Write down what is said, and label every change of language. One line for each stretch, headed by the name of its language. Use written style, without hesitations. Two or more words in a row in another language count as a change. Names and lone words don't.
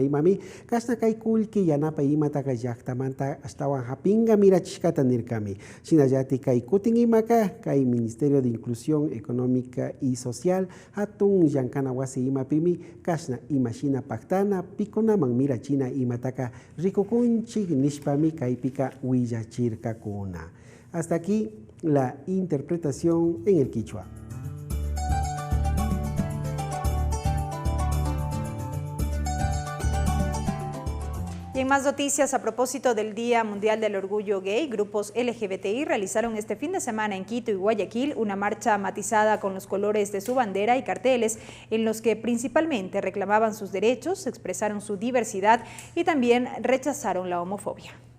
Quechua: imami kasna kai kulki yanapa imata kayaktamanta astawan hapinga mirachishkata nirkami shinayati kai kutin imaka kai Ministerio de Inclusión Económica y Social hatun yankana wasi imapimi kasna imashina paktana pikunaman mirachina imataka rikukunchik nishpami kai pika willachirka kuna.
Spanish: Hasta aquí la interpretación en el quichua. Y en más noticias, a propósito del Día Mundial del Orgullo Gay, grupos LGBTI realizaron este fin de semana en Quito y Guayaquil una marcha matizada con los colores de su bandera y carteles en los que principalmente reclamaban sus derechos, expresaron su diversidad y también rechazaron la homofobia.